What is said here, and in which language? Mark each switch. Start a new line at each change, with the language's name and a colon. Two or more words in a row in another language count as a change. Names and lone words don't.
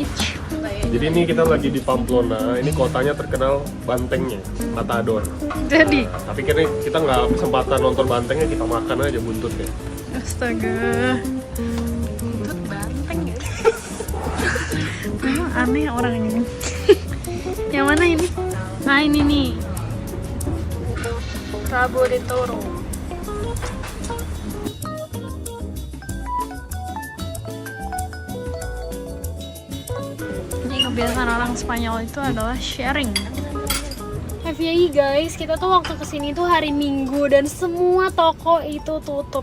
Indonesian: Jadi ini kita lagi di Pamplona. Ini kotanya terkenal bantengnya, Matador. Jadi, Tapi kini kita nggak kesempatan nonton bantengnya, kita makan aja buntutnya. astaga. Buntut banteng ya. Memang aneh orang ini. Yang mana ini? Nah, ini nih.
Spanish: Rabo de Toro.
Indonesian: Ini kebiasaan orang Spanyol itu adalah sharing.
English: FYI guys,
Indonesian: kita tuh waktu kesini tuh hari Minggu dan semua toko itu tutup.